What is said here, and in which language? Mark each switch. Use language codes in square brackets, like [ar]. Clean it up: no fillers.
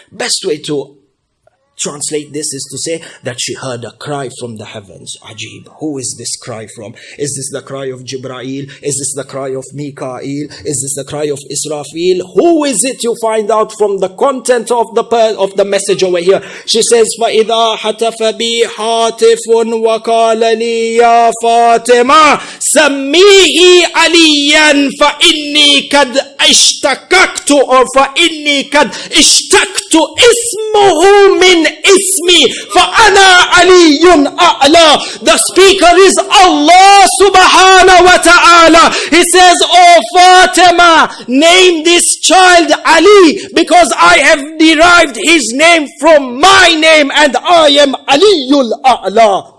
[en] Best way to translate this is to say that she heard a cry from the heavens. Ajib. Who is this cry from? Is this the cry of Jibreel? Is this the cry of Mikael? Is this the cry of Israfil? Who is it? You find out from the content of the message over here. [ar] She says, فَإِذَا حَتَفَ بِي حَاطِفٌ وَقَالَ لِي يَا فَاطِمَةَ سَمِّيهِ عَلِيًّا فَإِنِّي قَدْ اشْتَقَقْتُ [en] or [ar] فَإِنِّي قَدْ اشْتَقْتُ اسْمُهُ مِنْ ismi فَأَنَا عَلِيٌّ أَعْلَى. [en] The speaker is Allah subhanahu wa ta'ala. He says, Oh Fatima, name this child Ali, because I have derived his name from my name and I am Aliyul A'la.